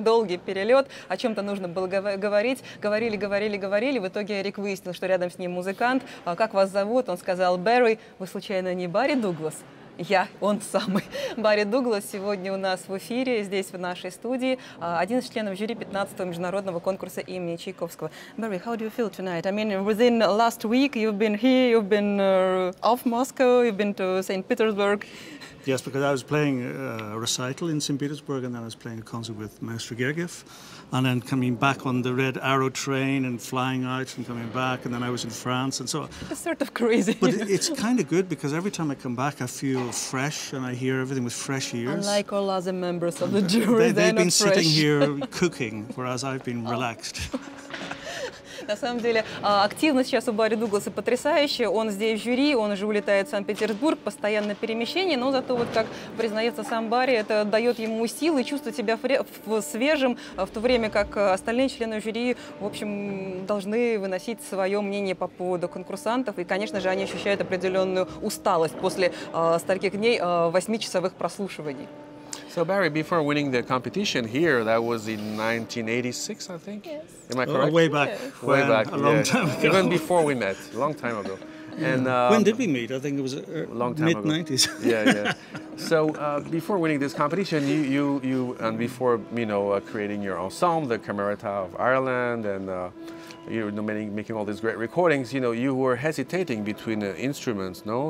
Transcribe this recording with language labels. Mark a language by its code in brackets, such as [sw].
[ru] Долгий перелет, о чем-то нужно было говорить. Говорили. В итоге Эрик выяснил, что рядом с ним музыкант. Как вас зовут? Он сказал, Барри. Вы случайно не Барри Дуглас? Я, он самый. Барри Дуглас сегодня у нас в эфире, здесь в нашей студии, один из членов жюри 15-го международного конкурса имени Чайковского. [en] Barry, how do you feel tonight? I mean, within last week you've been here, you've been off Moscow, you've been to St. Petersburg. Yes, because I was playing a recital in St. Petersburg, and then I was playing a concert with Maestro Gergiev, and then coming back on the Red Arrow train and flying out and coming back, and then I was in France, and so... It's sort of crazy. But it's kind of good, because every time I come back I feel fresh, and I hear everything with fresh ears. Unlike all other members of the jury, they've been sitting here cooking, whereas I've been relaxed. [ru] На самом деле, активность сейчас у Барри Дугласа потрясающая. Он здесь в жюри, он уже улетает в Санкт-Петербург, постоянное перемещение, но зато, вот как признается сам Барри, это дает ему силы чувствовать себя свежим, в то время как остальные члены жюри, в общем, должны выносить свое мнение по поводу конкурсантов. И, конечно же, они ощущают определенную усталость после стольких дней 8-часовых прослушиваний. [en] So Barry, before winning the competition here, that was in 1986, I think? Yes. Am I correct? Way back. Yes. Way back, a long time ago. Even before we met, a long time ago. And when did we meet? I think it was mid-90s. Yeah. So before winning this competition, you and before, you know, creating your ensemble, the Camerata of Ireland, and you know, making all these great recordings, you know, you were hesitating between instruments, no?